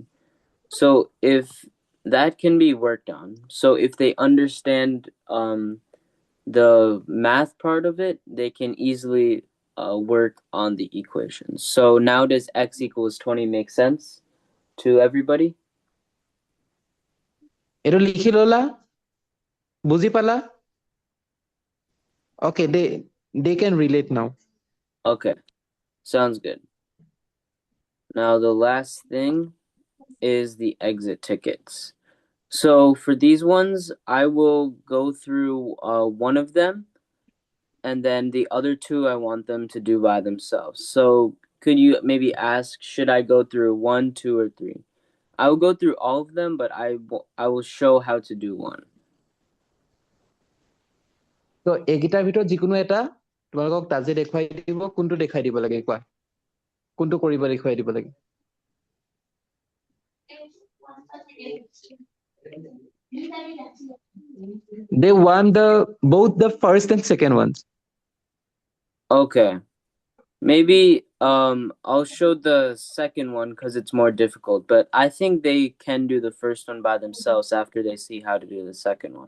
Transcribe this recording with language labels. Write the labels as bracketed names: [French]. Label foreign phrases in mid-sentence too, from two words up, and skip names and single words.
[English] So if that can be worked on, so if they understand the math part of it, they can easily work on the equations. So now does x equals 20 make sense to everybody? [Assamese] এটো লিখি ললা? বুজি পালা? [English] Okay, they can relate now. Okay, sounds good. Now the last thing is the exit tickets. So for these ones, I will go through one of them, and then the other two I want them to do by themselves. So could you maybe ask, should I go through 1, 2, or 3? I will go through all of them, but I will show how to do one. [Assamese] তো এইকেইটাৰ ভিতৰত যিকোনো এটা তোমালোকক তাজে দেখুৱাই দিব, কোনটো দেখাই দিব লাগে কোৱা? কোনটো কৰিব দেখুৱাই দিব লাগে? [English] They want both the first and second ones. Okay. Maybe I'll show the second one because it's more difficult, but I think they can do the first one by themselves after they see how to do the second one.